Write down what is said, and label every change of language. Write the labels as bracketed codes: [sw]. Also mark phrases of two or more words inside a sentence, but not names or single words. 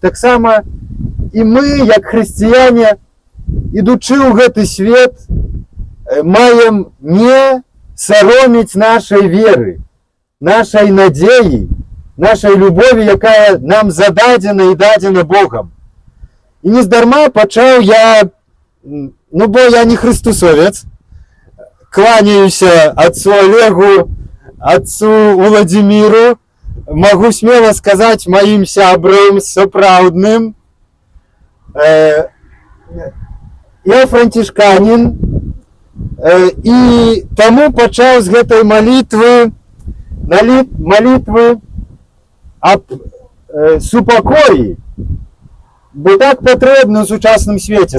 [be] Таксама і мы, як хрысціяне, ідучы ў гэты свет, маем не сароміць нашай веры, нашай надзеі, нашай любові, якая нам зададзена і дадзена Богам. І нездарма пачаў я, бо я не хрыстусовец, кланяюся [ru] отцу Олегу, отцу Владимиру, могу смело сказать моим [be] сябрам сапраўдным. Я францішканін, і таму пачаў з гэтай малітвы аб супакоі, бо так патрэбна ў сучасным свеце.